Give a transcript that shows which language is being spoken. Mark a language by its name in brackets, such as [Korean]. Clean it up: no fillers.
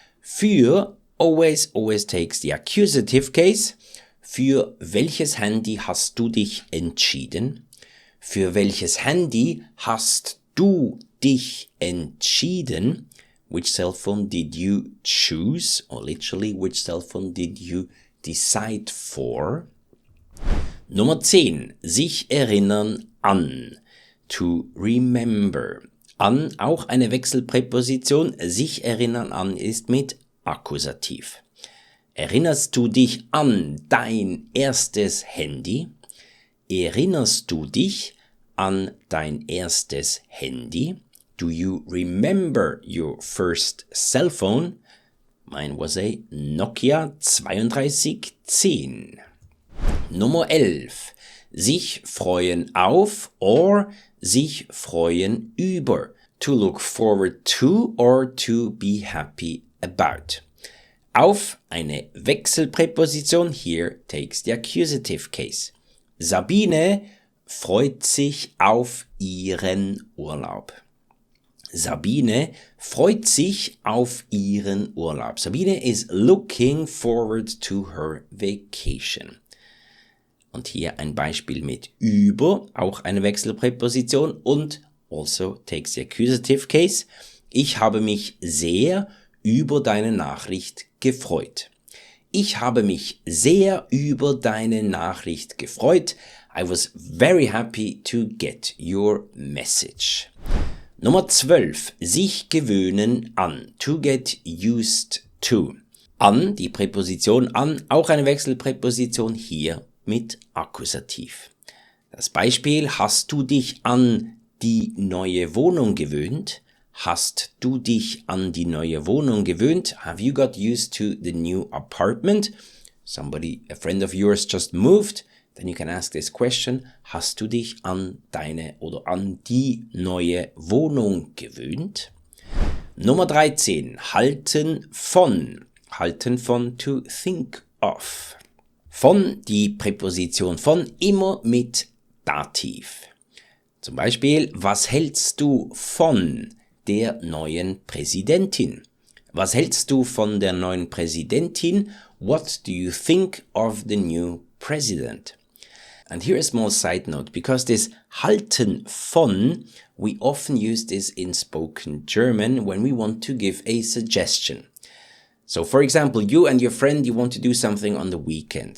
[English] Für always takes the accusative case. [German] Für welches Handy hast du dich entschieden? Für welches Handy hast du dich entschieden? [English] Which cell phone did you choose? Or literally, which cell phone did you decide for? [German] Nummer 10. Sich erinnern an. [English] To remember. [German] An, auch eine Wechselpräposition. Sich erinnern an ist mit Akkusativ. Erinnerst du dich an dein erstes Handy? Erinnerst du dich an dein erstes Handy? [English] Do you remember your first cell phone? Mine was a Nokia 3210. [German] Nummer 11. Sich freuen auf or sich freuen über. [English] To look forward to or to be happy about. Auf, [German] eine Wechselpräposition, [English] here takes the accusative case. [German] Sabine freut sich auf ihren Urlaub. Sabine freut sich auf ihren Urlaub. [English] Sabine is looking forward to her vacation. [German] Und hier ein Beispiel mit über, auch eine Wechselpräposition und [English] also takes the accusative case. [German] Ich habe mich sehr über deine Nachricht gefreut. Ich habe mich sehr über deine Nachricht gefreut. [English] I was very happy to get your message. [German] Nummer 12. Sich gewöhnen an. [English] To get used to. [German] An, die Präposition an, auch eine Wechselpräposition hier mit Akkusativ. Das Beispiel, hast du dich an die neue Wohnung gewöhnt? Hast du dich an die neue Wohnung gewöhnt? [English] Have you got used to the new apartment? A friend of yours just moved. Then you can ask this question. [German] Hast du dich an deine oder an die neue Wohnung gewöhnt? Nummer 13. Halten von. Halten von, [English] to think of. [German] Von, die Präposition von, immer mit Dativ. Zum Beispiel, was hältst du von der neuen Präsidentin? Was hältst du von der neuen Präsidentin? [English] What do you think of the new president? And here a small side note, because this [German] halten von, [English] we often use this in spoken German when we want to give a suggestion. So for example, you and your friend, you want to do something on the weekend.